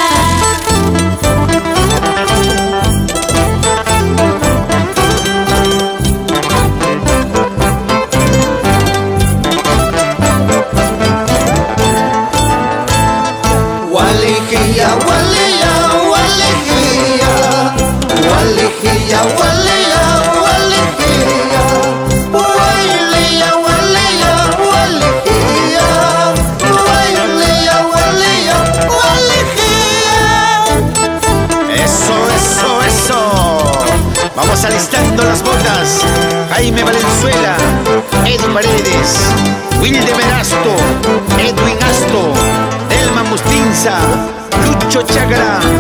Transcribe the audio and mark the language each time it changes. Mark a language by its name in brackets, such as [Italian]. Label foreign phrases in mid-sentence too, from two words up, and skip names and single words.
[Spanish] Gualijilla, gualilla, gualijilla, gualijilla, gualilla, gualijilla, gualijilla, gualilla, gualijilla, gualijilla, gualilla, gualijilla. Eso, eso, eso. Vamos alistando las botas. Jaime Valenzuela, Edu Paredes, Wilde Verasto, Edwin Asto, Delma Mustinza, Lucho Chagara,